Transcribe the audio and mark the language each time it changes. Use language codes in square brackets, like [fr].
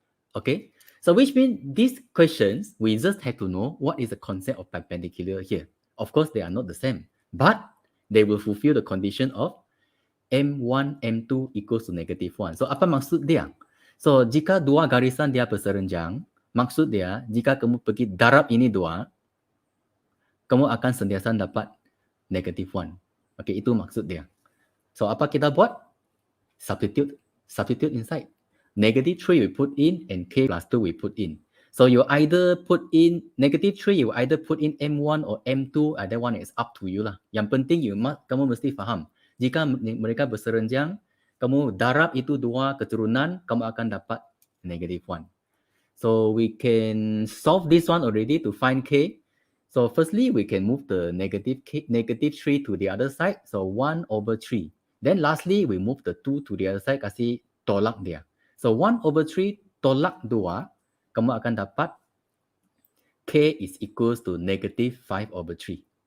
[en] Okay, so which means these questions we just have to know what is the concept of perpendicular here. Of course, they are not the same, but they will fulfill the condition of M1, M2 equals to -1. [ms] So apa maksud dia? So jika dua garisan dia berserenjang, maksud dia jika kamu pergi darab ini dua, kamu akan sentiasa dapat -1. Okay, itu maksud dia. So apa kita buat? [en] Substitute inside. -3 we put in and k plus 2 we put in. So you either put in -3, you either put in M1 or M2, that one is up to you lah. [ms] Yang penting kamu mesti faham. Jika mereka berserenjang, kamu darab itu dua keturunan, kamu akan dapat -1. [en] So we can solve this one already to find k. So firstly, we can move the -3 to the other side. So 1/3. Then lastly, we move the 2 to the other side, [ms] kasih tolak dia. So 1/3 tolak 2, kamu akan dapat [en] k is equals to [ms] -5/3.